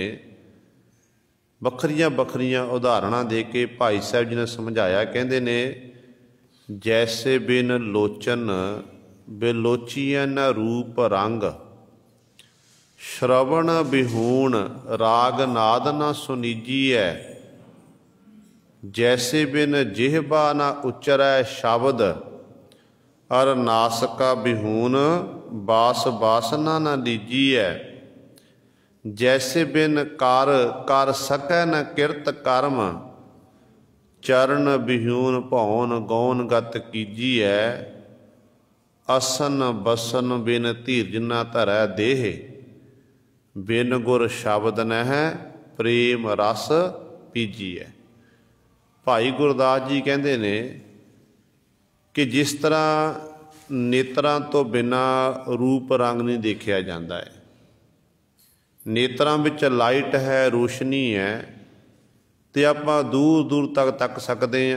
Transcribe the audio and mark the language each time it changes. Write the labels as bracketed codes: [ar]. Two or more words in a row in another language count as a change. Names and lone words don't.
[pa] ਵੱਖਰੀਆਂ ਵੱਖਰੀਆਂ ਉਦਾਹਰਣਾਂ ਦੇ ਕੇ ਭਾਈ ਸਾਹਿਬ ਜੀ ਨੇ ਸਮਝਾਇਆ। ਕਹਿੰਦੇ ਨੇ [bra] ਜੈਸੇ ਬਿਨ ਲੋਚਨ ਬੇਲੋਚੀਆਂ ਨ ਰੂਪ ਰੰਗ, ਸ਼ਰਵਣ ਬਿਹੂਣ ਰਾਗ ਨਾਦ ਨ ਸੁਨੀਜੀਐ, जैसे बिन जिह्वा न उच्चरै शब्द, अर नासका बिहून बास बासना न लीजिए, जैसे बिन कार कर सकै न किरत कर्म, चरण बिहून भौन गौन गत कीजिए, असन बसन बिन धीरज न धरै देह, बिन गुर शब्द नह प्रेम रस पीजिए। [pa] ਭਾਈ ਗੁਰਦਾਸ ਜੀ ਕਹਿੰਦੇ ਨੇ ਕਿ ਜਿਸ ਤਰ੍ਹਾਂ ਨੇਤਰਾਂ ਤੋਂ ਬਿਨਾਂ ਰੂਪ ਰੰਗ ਨਹੀਂ ਦੇਖਿਆ ਜਾਂਦਾ ਹੈ, ਨੇਤਰਾਂ ਵਿੱਚ ਲਾਈਟ ਹੈ, ਰੋਸ਼ਨੀ ਹੈ, ਤੇ ਆਪਾਂ ਦੂਰ ਦੂਰ ਤੱਕ ਤੱਕ ਸਕਦੇ ਹਾਂ।